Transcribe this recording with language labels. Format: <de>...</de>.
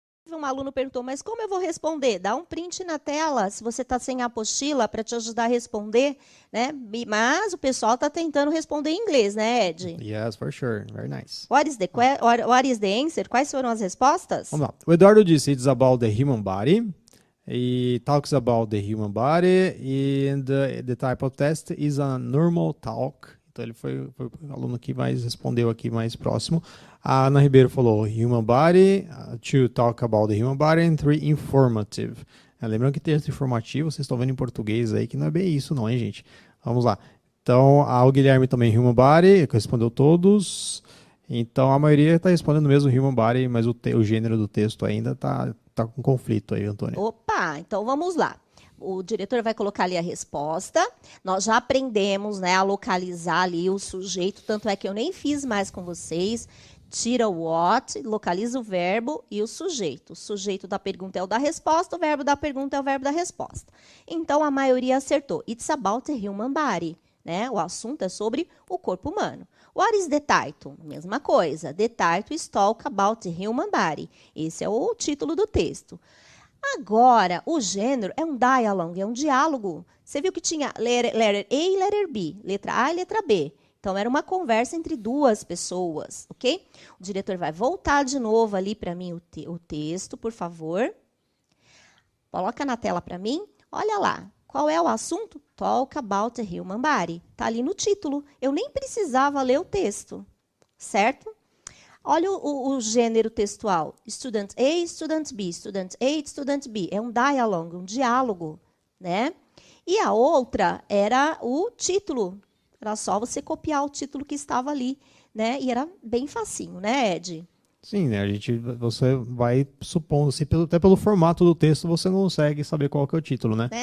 <pt>Um aluno perguntou, mas como eu vou responder? Dá um print na tela, se você está sem a apostila, para te ajudar a responder, né? Mas o pessoal está tentando responder em inglês, né, Ed?</pt> <en>Yes, for sure. Very nice. What is the answer?</en> <pt>Quais foram as respostas? Vamos lá. O Eduardo disse,</pt> <en>it's about the human body. He talks about the human body and the type of test is a normal talk.</en> <pt>Então, ele foi o aluno que mais respondeu aqui mais próximo. A Ana Ribeiro falou</pt> <en>human body, 2 talk about the human body, and 3 informative.</en> <pt>Lembrando que texto informativo, vocês estão vendo em português aí, que não é bem isso não, hein, gente? Vamos lá. Então, o Guilherme também, human body, que respondeu todos. Então, a maioria está respondendo mesmo human body, mas o gênero do texto ainda tá com conflito aí, Antônia. Opa, então vamos lá. O diretor vai colocar ali a resposta. Nós já aprendemos, né, a localizar ali o sujeito, tanto é que eu nem fiz mais com vocês. Tira o what, localiza o verbo e o sujeito. O sujeito da pergunta é o da resposta, o verbo da pergunta é o verbo da resposta. Então, a maioria acertou.</pt> <en>It's about the human body.</en> <pt>Né? O assunto é sobre o corpo humano.</pt> <en>What is the title?</en> <pt>Mesma coisa.</pt> <en>The title is talk about the human body.</en> <pt>Esse é o título do texto. Agora, o gênero é um dialogue, é um diálogo. Você viu que tinha letter A e letter B, letra A e letra B. Então, era uma conversa entre duas pessoas, ok? O diretor vai voltar de novo ali para mim o texto, por favor. Coloca na tela para mim. Olha lá. Qual é o assunto?</pt> <en>Talk about the human body.</en> <pt>Está ali no título. Eu nem precisava ler o texto, certo? Olha o gênero textual.</pt> <en>Student A, student B, student A, student B.</en> <pt>É um dialogue, um diálogo, né? E a outra era o título. Era só você copiar o título que estava ali, né? E era bem facinho, né, Ed? Sim, né? Você vai supondo, assim, até pelo formato do texto, você não consegue saber qual que é o título, né?</pt>